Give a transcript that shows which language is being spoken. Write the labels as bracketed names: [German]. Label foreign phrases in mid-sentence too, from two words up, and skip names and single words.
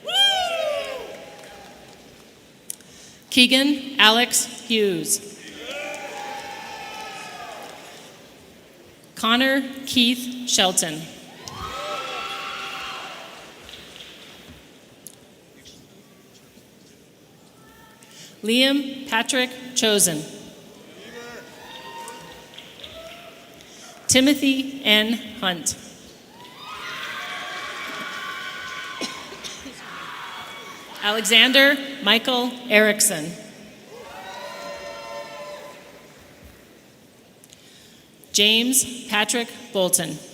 [English] Keegan Alex Hughes. Connor Keith Shelton. Liam Patrick Chosen. Timothy N. Hunt. Alexander Michael Erickson. James Patrick Bolton.